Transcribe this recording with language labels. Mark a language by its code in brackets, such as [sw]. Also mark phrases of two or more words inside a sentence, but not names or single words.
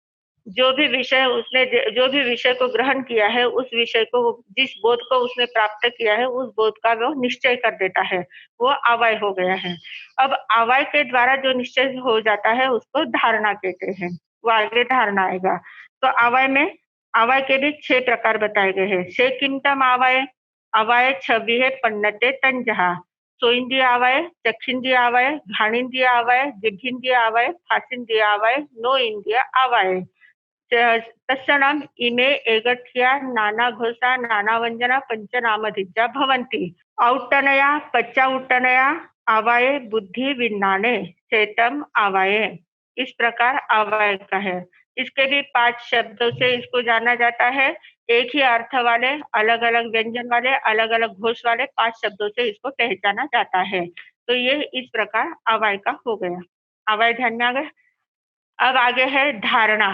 [hi] जो भी विषय को ग्रहण किया है, उस विषय को जिस बोध को उसने प्राप्त किया है, उस बोध का वो निश्चय कर देता है, वो आवाय हो गया है। अब आवाय के द्वारा जो निश्चय हो जाता है, उसको धारणा कहते हैं। वो आगे धारणा आएगा। तो आवाय के भी 6 प्रकार बताए गए हैं। [pra] सेकिंतम आवाय, आवाय छवि है पन्नते तंजहा, सोइंद्रिय आवाय, चक्षिंद्रिय आवाय, घ्राणेन्द्रिय आवाय, जिह्वेन्द्रिय आवाय, फासेन्द्रिय आवाय, नो इंद्रिय आवाय। तत्क्षणाम् इमे एकठ्या नानाघोषा नानाव्यञ्जना पञ्चनामधिजा भवन्ति। औट्टनया पच्चाउट्टनया आवाये बुद्धि विज्ञाने चेतम आवाये। [hi] इस प्रकार आवाय का है। इसके भी 5 शब्दों से इसको जाना जाता है। एक ही अर्थ वाले, अलग-अलग व्यंजन वाले, अलग-अलग घोष वाले 5 शब्दों से इसको पहचाना जाता है। तो ये इस प्रकार आवाय का हो गया। आवाय ध्यान में आ गया? अब आगे है धारणा।